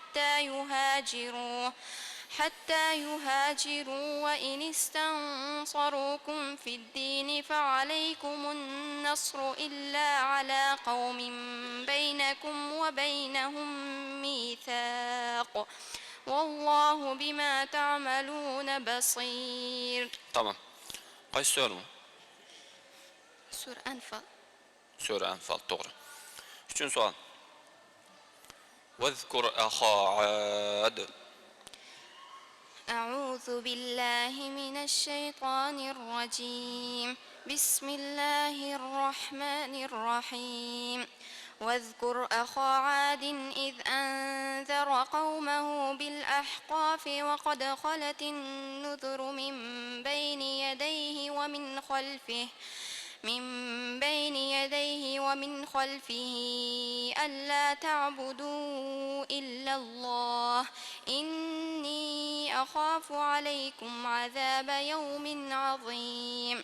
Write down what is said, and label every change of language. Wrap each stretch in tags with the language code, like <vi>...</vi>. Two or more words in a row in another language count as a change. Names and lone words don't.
<ar>حتى يهاجروا وإن استنصروكم في الدين فعليكم النصر إلا على قوم بينكم وبينهم ميثاق والله بما تعملون بصير.</ar> <tr>Tamam. Kaç soru mu?</tr> <ar>سورة أنفال.</ar> <tr>Sure Enfal. Doğru. Üçüncü sual.</tr> <ar>واذكر أخا عاد. أعوذ بالله من الشيطان الرجيم. بسم الله الرحمن الرحيم. واذكر أخا عاد إذ أنذر قومه بالأحقاف وقد خلت النذر من بين يديه ومن خلفه ألا تعبدوا إلا الله إني أخاف عليكم عذاب يوم عظيم.</ar>